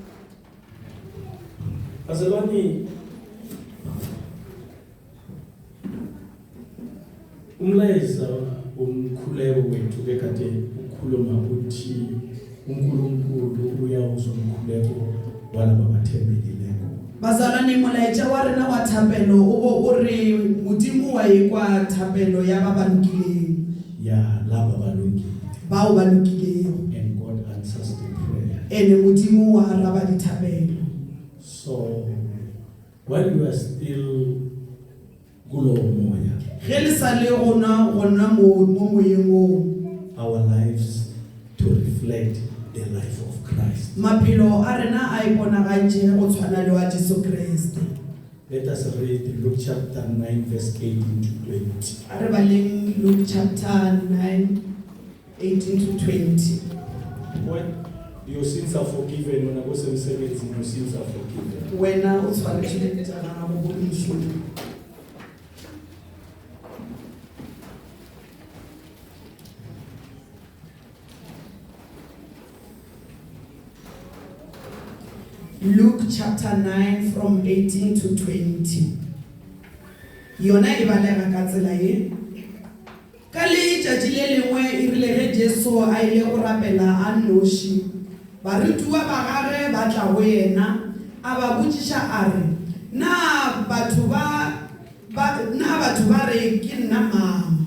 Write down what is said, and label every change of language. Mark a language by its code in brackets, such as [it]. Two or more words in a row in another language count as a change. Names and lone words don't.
[nr] Azalwane, umlayeza umkhuleko wethu bekade ukhuluma uthi uNkulunkulu uyawuzwa umkhuleko walaba bathembekileko. Bazalwane, [nso] molaetsa wa rena wa thapelo o re modimo wa ekwa thapelo ya ba balukileng. [nr] Ya laba balungile. [nso] Bao ba lokileng. [en] And God answers the prayer. [nso] Ene modimo wa araba dithapelo. [en] So while you are still [nr] kulo moya, [nso] Ge le sa le gona mo moyeng o, [en] our lives to reflect the life of Christ. [nso] maphelo a rena a iponagantše go tshwana le wa Jesu Kriste. [en] Let us read Luke chapter 9 verse 18 to 20. [nso] A re baleng [en] Luke chapter 9, 18 to 20. When your sins are forgiven, when I go to 17, your sins are forgiven. [nso] Wena o tshwanetse tsa gago go dišo. [en] Luke chapter 9 from 18 to 20. [nso] Yona e balega ka tsela e. Ka letšatši le lengwe e rile ge Jesu a ile go rapela a nnoši, barutiwa ba gagwe ba tla go yena a ba botšiša a re, na batho ba re ke nna mang?